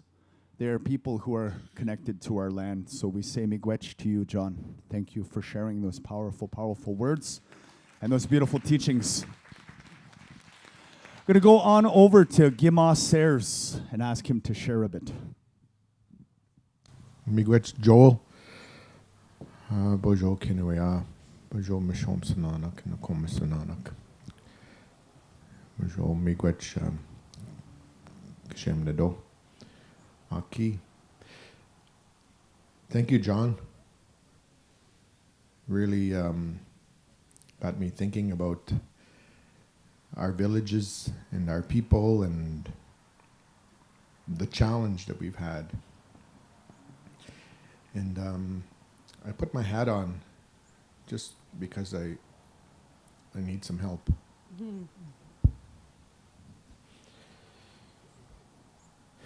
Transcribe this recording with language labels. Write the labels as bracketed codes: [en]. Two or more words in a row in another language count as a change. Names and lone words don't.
[en] They are people who are connected to our land. So we say miigwech to you, John. Thank you for sharing those powerful, powerful words and those beautiful teachings. I'm going to go on over to Gima Sayers and ask him to share a bit. Miigwech Joel. [oj] Bojo Kinoomaage. Bojo Mishom Sananak and Nakoma Sananak. Bojo Miigwech Kishem Nado. [en] Aki. Thank you, John. Really got me thinking about our villages and our people and the challenge that we've had. And I put my hat on just because I need some help.